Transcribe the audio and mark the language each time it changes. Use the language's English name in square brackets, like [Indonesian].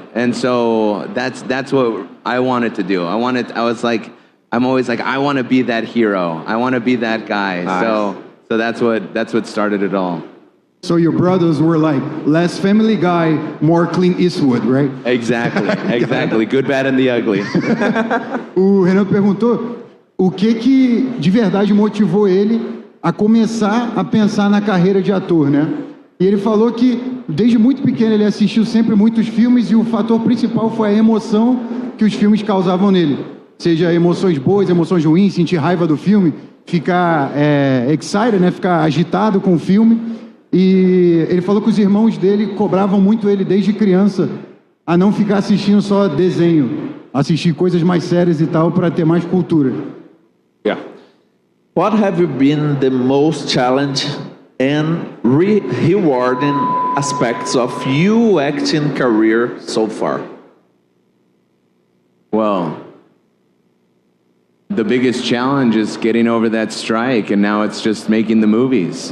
[English] And so that's what I wanted to do. I'm always like, I want to be that hero. I want to be that guy. Nice. So that's what started it all. So your brothers were like less Family Guy, more Clint Eastwood, right? Exactly. Good, bad, and the ugly. [Portuguese] O Renan perguntou o que de verdade motivou ele a começar a pensar na carreira de ator, né? E ele falou que desde muito pequeno ele assistiu sempre muitos filmes e o fator principal foi a emoção que os filmes causavam nele. Seja emoções boas, emoções ruins, sentir raiva do filme, ficar excited, né? Ficar agitado com o filme. E ele falou que os irmãos dele cobravam muito ele desde criança a não ficar assistindo só desenho, assistir coisas mais sérias e tal para ter mais cultura. [English] Yeah. What have you been the most challenging and rewarding aspects of your acting career so far? Well, the biggest challenge is getting over that strike, and now it's just making the movies.